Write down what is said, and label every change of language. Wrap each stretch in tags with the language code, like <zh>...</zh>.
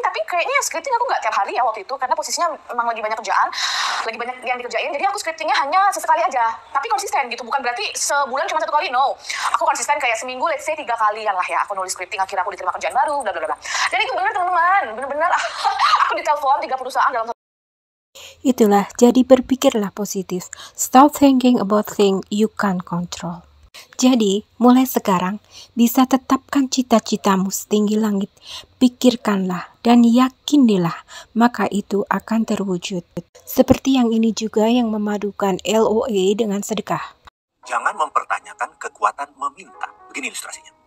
<id>Tapi kayaknya scripting aku nggak tiap hari ya waktu itu karena posisinya memang lagi banyak kerjaan, lagi banyak yang dikerjain. Jadi aku scriptingnya hanya sesekali aja. Tapi konsisten gitu. Bukan berarti sebulan cuma 1 kali.</id> <en>No.</en> <id>Aku konsisten kayak seminggu</id> <en>let's say</en> <id>3 kalian lah ya. Aku nulis scripting, akhirnya aku diterima kerjaan baru, bla bla bla. Dan itu benar teman-teman. Benar-benar aku ditelepon 3 perusahaan dalam. Itulah, jadi berpikirlah positif.</id> <en>Stop thinking about things you can't control.</en> <id>Jadi, mulai sekarang, bisa tetapkan cita-citamu setinggi langit. Pikirkanlah dan yakinilah, maka itu akan terwujud. Seperti yang ini juga yang memadukan LOA dengan sedekah. Jangan mempertanyakan kekuatan meminta. Begini ilustrasinya.</id>